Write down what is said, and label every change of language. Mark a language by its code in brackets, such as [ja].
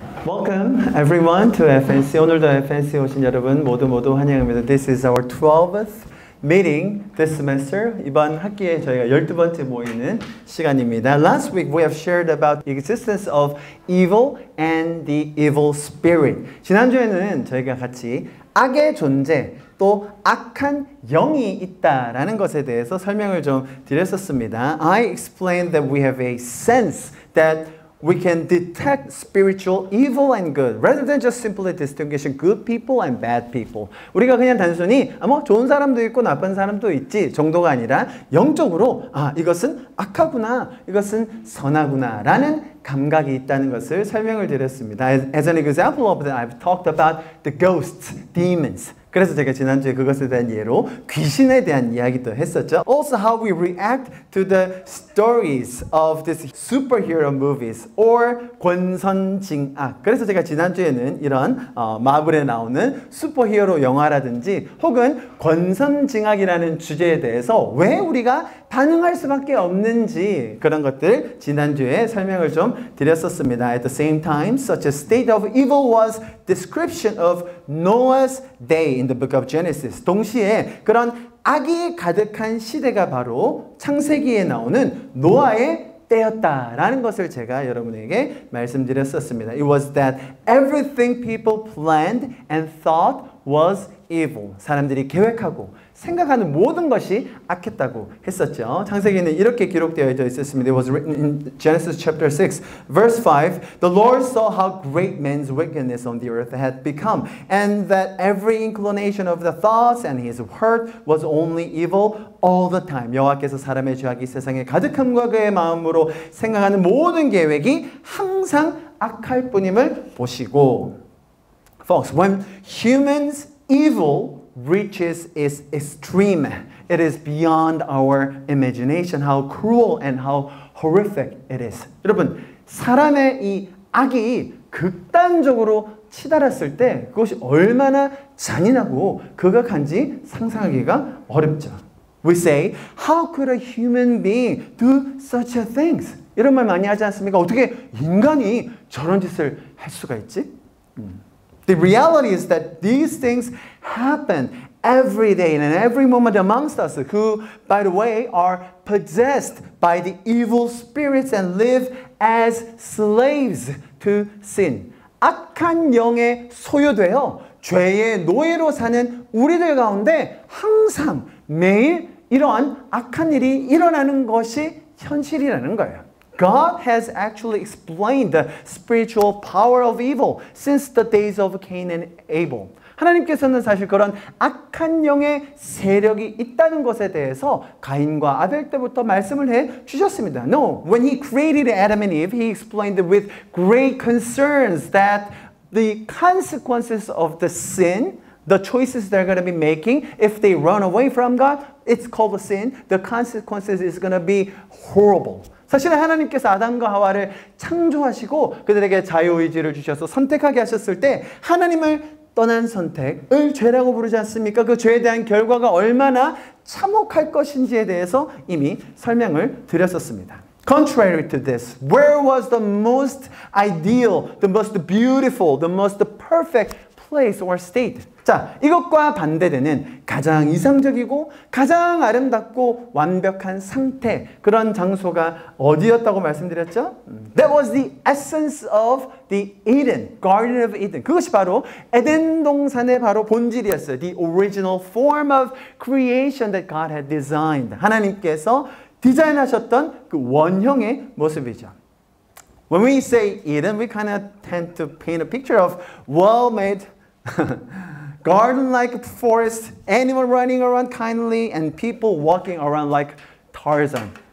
[en] Welcome everyone to FNC. [ko] 오늘도 FNC 오신 여러분 모두 환영합니다. [en] This is our 12th meeting this semester. [ko] 이번 학기에 저희가 12번째 모이는 시간입니다. [en] Last week we have shared about the existence of evil and the evil spirit. [ko] 지난주에는 저희가 같이 악의 존재 또 악한 영이 있다라는 것에 대해서 설명을 좀 드렸었습니다. [en] I explained that we have a sense that we can detect spiritual evil and good rather than just simply distinguishing good people and bad people. [ko] 우리가 그냥 단순히 뭐 좋은 사람도 있고 나쁜 사람도 있지 정도가 아니라 영적으로 이것은 악하구나, 이것은 선하구나 라는 감각이 있다는 것을 설명을 드렸습니다. [en] As an example of that, I've talked about the ghosts, demons. [ko] 그래서 제가 지난주에 그것에 대한 예로 귀신에 대한 이야기도 했었죠. [en] Also how we react to the stories of these superhero movies or 권선징악. [ko] 그래서 제가 지난주에는 이런 마블에 나오는 슈퍼히어로 영화라든지 혹은 권선징악이라는 주제에 대해서 왜 우리가 반응할 수밖에 없는지 그런 것들 지난주에 설명을 좀 드렸었습니다. [en] At the same time, such a state of evil was description of Noah's day in the book of Genesis. [ko] 동시에 그런 악이 가득한 시대가 바로 창세기에 나오는 노아의 때였다라는 것을 제가 여러분에게 말씀드렸었습니다. [en] It was that everything people planned and thought was evil. [ko] 사람들이 계획하고 생각하는 모든 것이 악했다고 했었죠. 창세기는 이렇게 기록되어 있었습니다. [en] It was written in Genesis chapter 6, verse 5. The Lord saw how great man's wickedness on the earth had become, and that every inclination of the thoughts and his heart was only evil all the time. [ko] 여호와께서 사람의 죄악이 세상에 가득함과 그의 마음으로 생각하는 모든 계획이 항상 악할 뿐임을 보시고. [en] Folks, when humans evil reaches its extreme, it is beyond our imagination how cruel and how horrific it is. [ko] 여러분, 사람의 이 악이 극단적으로 치달았을 때 그것이 얼마나 잔인하고 극악한지 상상하기가 어렵죠. [en] We say, how could a human being do such a things? [ko] 이런 말 많이 하지 않습니까? 어떻게 인간이 저런 짓을 할 수가 있지? [en] The reality is that these things happen every day and in every moment amongst us who, by the way, are possessed by the evil spirits and live as slaves to sin. [ko] 악한 영에 소유되어 죄의 노예로 사는 우리들 가운데 항상 매일 이러한 악한 일이 일어나는 것이 현실이라는 거예요. [en] God has actually explained the spiritual power of evil since the days of Cain and Abel. [ko] 하나님께서는 사실 그런 악한 영의 세력이 있다는 것에 대해서 가인과 아벨 때부터 말씀을 해 주셨습니다. [en] No, when he created Adam and Eve, he explained with great concerns that the consequences of the sin, the choices they're going to be making, if they run away from God, it's called a sin. The consequences is going to be horrible. [ko] 사실은 하나님께서 아담과 하와를 창조하시고 그들에게 자유의지를 주셔서 선택하게 하셨을 때 하나님을 떠난 선택을 죄라고 부르지 않습니까? 그 죄에 대한 결과가 얼마나 참혹할 것인지에 대해서 이미 설명을 드렸었습니다. [en] Contrary to this, where was the most ideal, the most beautiful, the most perfect place or state? [ko] 자, 이것과 반대되는 가장 이상적이고 가장 아름답고 완벽한 상태, 그런 장소가 어디였다고 말씀드렸죠? [en] That was the essence of the Eden, Garden of Eden. [ko] 그것이 바로 에덴 동산의 바로 본질이었어요. [en] The original form of creation that God had designed. [ko] 하나님께서 디자인하셨던 그 원형의 모습이죠. [en] When we say Eden, we kind of tend to paint a picture of well-made garden-like forest, animal running around kindly, and people walking around like Tarzan.